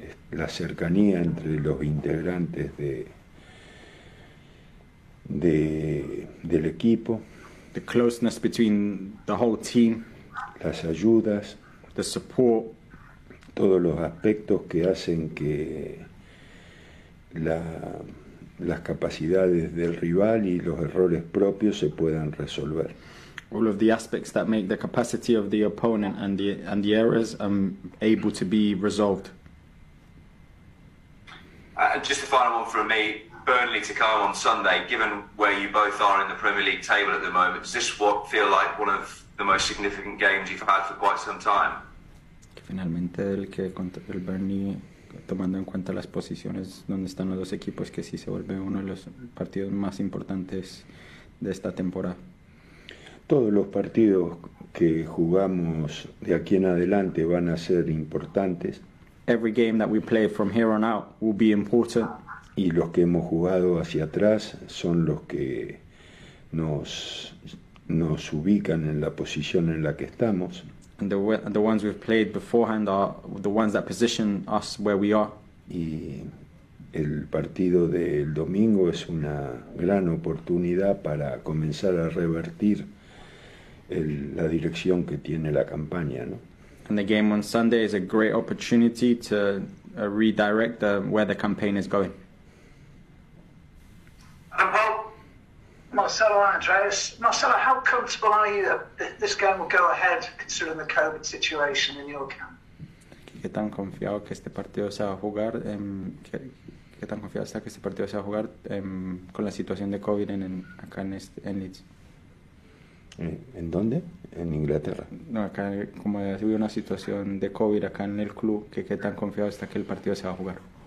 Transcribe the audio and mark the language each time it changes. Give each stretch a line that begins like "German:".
Spanish: La cercanía entre los integrantes del equipo.
English: The closeness between the whole team.
Spanish: Las ayudas.
English: The support.
Spanish: Todos los aspectos que hacen que las capacidades del rival y los errores propios se puedan resolver.
English: All of the aspects that make the capacity of the opponent and the errors able to be resolved. Just a final one from me. Burnley to come on Sunday. Given where you both are in the Premier League table at the moment, does this feel like one of the most significant games you've had for quite some time?
Spanish: Finalmente el Burnley, tomando en cuenta las posiciones donde están los dos equipos, que sí se vuelve uno de los partidos más importantes de esta temporada. Todos los partidos que jugamos de aquí en adelante van a ser importantes.
English: Every game that we play from here on out will be important.
Spanish: y los que hemos jugado hacia atrás son los que nos ubican en la posición en la que estamos.
English: And the ones we've played beforehand are the ones that position us where we are.
Spanish: Y el partido del domingo es una gran oportunidad para comenzar a revertir la dirección que tiene la campaña, ¿no?
English: And the game on Sunday is a great opportunity to redirect where the campaign is going. Well, Marcelo, Andreas, Marcelo, how comfortable are you that this game will go ahead considering the COVID situation in your camp?
Spanish: ¿Qué tan confiado que este partido se va a jugar? ¿Qué tan confiado está que este partido se va a jugar con la situación de COVID acá en Leeds? ¿En dónde? En Inglaterra. No, acá como ha habido una situación de COVID acá en el club, ¿qué tan confiado está que el partido se va a jugar?